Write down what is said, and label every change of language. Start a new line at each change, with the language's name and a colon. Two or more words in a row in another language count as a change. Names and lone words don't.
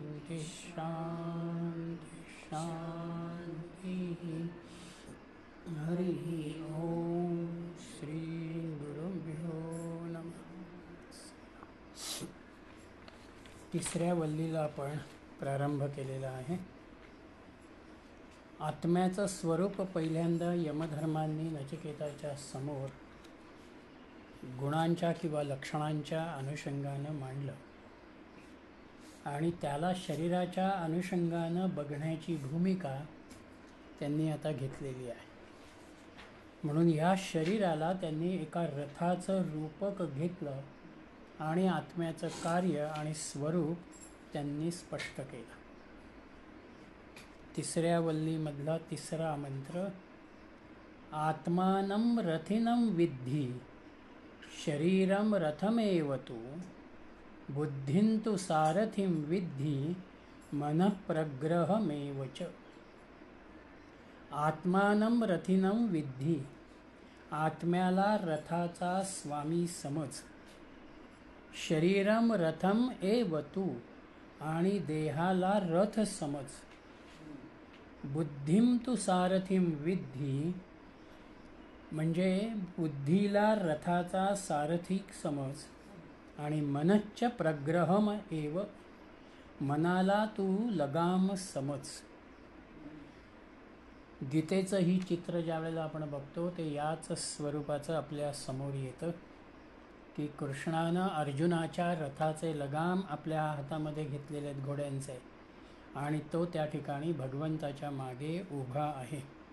Sanskrit: शांती शांती शांती. हरि ओम. श्री गुरुभ्यो नमः.
Marathi: तिसऱ्या वल्लीला आपण प्रारंभ केलेला आहे. आत्म्याचं स्वरूप पहिल्यांदा यमधर्मांनी नचिकेताच्या समोर गुणांच्या किंवा लक्षणांच्या अनुषंगानं मांडलं आणि त्याला शरीराच्या अनुषंगानं बघण्याची भूमिका त्यांनी आता घेतलेली आहे. म्हणून ह्या शरीराला त्यांनी एका रथाचं रूपक घेतलं आणि आत्म्याचं कार्य आणि स्वरूप त्यांनी स्पष्ट केलं. तिसऱ्या वल्लीमधला तिसरा मंत्र,
Sanskrit: आत्मानं रथिनं विद्धि शरीरं रथमेव तु बुद्धिं तु सारथिं विद्धि मनःप्रग्रहमेव च. आत्मानं रथिनं विद्धि,
Marathi: आत्म्याला रथाचा स्वामी समज.
Sanskrit: शरीरं रथम एव तु,
Marathi: आणि देहाला रथ समज.
Sanskrit: बुद्धिं तु सारथिं विद्धि,
Marathi: म्हणजे बुद्धीला रथाचा सारथिक समज.
Sanskrit: आणि मनश्च प्रग्रहम एव,
Marathi: मनाला तू लगाम समज. गीतेचं ही चित्र ज्या वेळेला आपण बघतो ते याच स्वरूपाचं आपल्या समोर येतं की कृष्णानं अर्जुनाच्या रथाचे लगाम आपल्या हातामध्ये घेतलेले आहेत घोड्यांचे, आणि तो त्या ठिकाणी भगवंताच्या मागे उभा आहे.